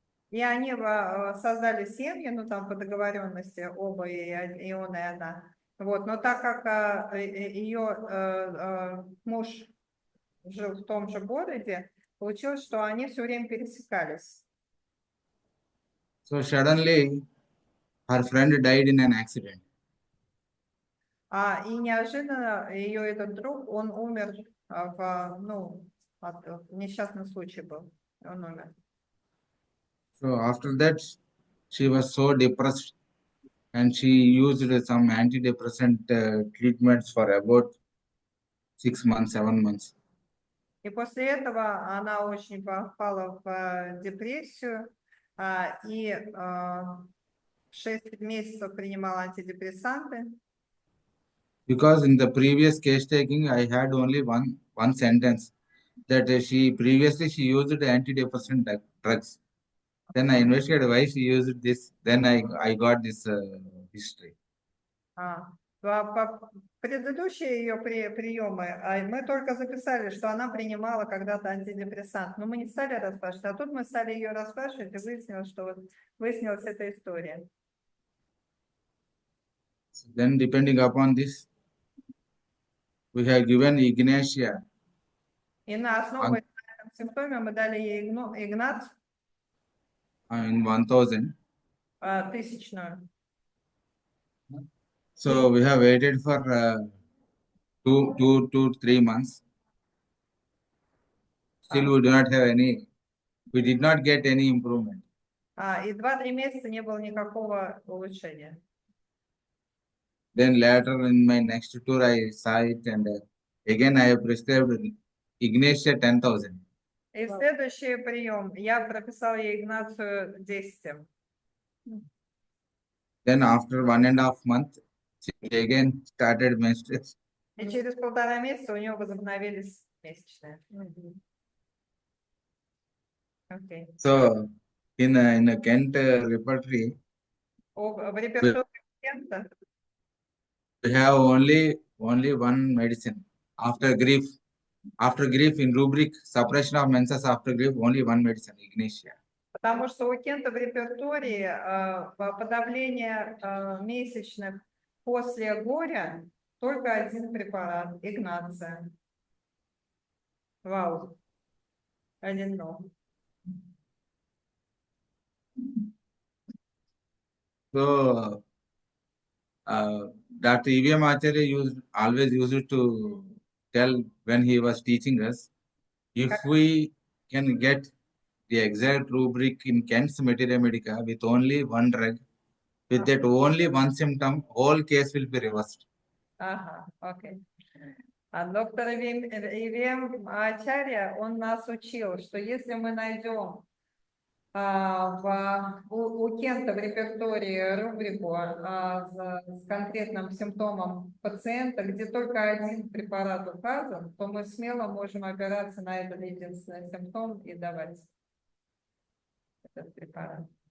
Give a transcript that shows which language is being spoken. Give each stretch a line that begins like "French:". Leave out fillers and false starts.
Russian: И они создали семьи, ну там по договоренности оба, и он, и она. Вот, но так как ее муж жил в том же городе, получилось, что они все время пересекались.
English: So suddenly her friend died in an accident.
Russian: И неожиданно ее этот друг, он умер от несчастный случай был, он умер.
English: So after that she was so depressed and she used some antidepressant treatments for about 6 months, 7 months.
Russian: И после этого она очень попала в депрессию и 6 месяцев принимала антидепрессанты.
English: Because in the previous case taking, I had only one sentence that she previously she used antidepressant drugs. Then I investigated why she used this. Then I got this history.
Russian: Предыдущие ее приемы, мы только записали, что она принимала когда-то антидепрессант, но мы не стали расспрашивать, а тут мы стали ее расспрашивать, и выяснилось, что выяснилась эта история.
English: Then depending upon this, we have given Ignatia.
Russian: И на основе этого симптома мы дали ей Игнац
English: In 1000.
Russian: тысячную.
English: So we have waited for 2 to 3 months. Still we do not have any. We did not get any improvement.
Russian: И 2-3 месяца не было никакого улучшения.
English: Then later in my next tour, I saw it and again I have prescribed Ignatia 10,000.
Russian: И в следующий прием я прописала ей Игнацию 10.
English: Then after 1.5 months, she again started menstruation.
Russian: И через 1,5 месяца у нее возобновились месячные.
English: Okay. So in a Kent repertory,
Russian: В репертуаре Кента
English: we have only one medicine after grief. After grief in rubric suppression of menses after grief, only one medicine, Ignatia.
Russian: Потому что у Кента в репертуаре подавление месячных после горя только один препарат, Игнация.
English: Вау. I didn't know. So Dr. E.V.M. Acharya always used to tell when he was teaching us, if we can get the exact rubric in Kent's Materia Medica with only one drug, with that only one symptom, whole case will be reversed.
Russian: Окей. Доктор Ивем Ачарья, он нас учил, что если мы найдем у Кента в репертуаре рубрику с конкретным симптомом пациента, где только один препарат указан, то мы смело можем опираться на этот единственный симптом и давать этот препарат.